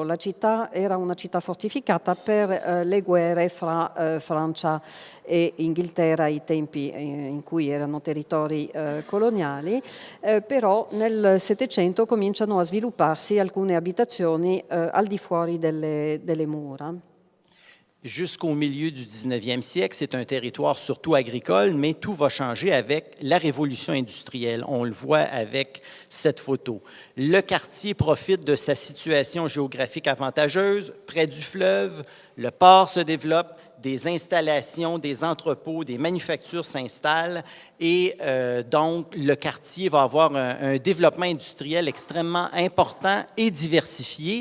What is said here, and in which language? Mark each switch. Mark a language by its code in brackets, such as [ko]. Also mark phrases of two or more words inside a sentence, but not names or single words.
[it] La città era una città fortificata per le guerre fra Francia e Inghilterra ai tempi in cui erano territori coloniali, però nel Settecento cominciano a svilupparsi alcune abitazioni al di fuori delle mura. [fr] Jusqu'au milieu du 19e siècle, c'est un territoire surtout agricole, mais tout va changer avec la révolution industrielle. On le voit avec cette photo. Le quartier profite de sa situation géographique avantageuse, près du fleuve, le port se développe, des installations, des entrepôts, des manufactures s'installent et donc le quartier va avoir un développement industriel extrêmement important et diversifié.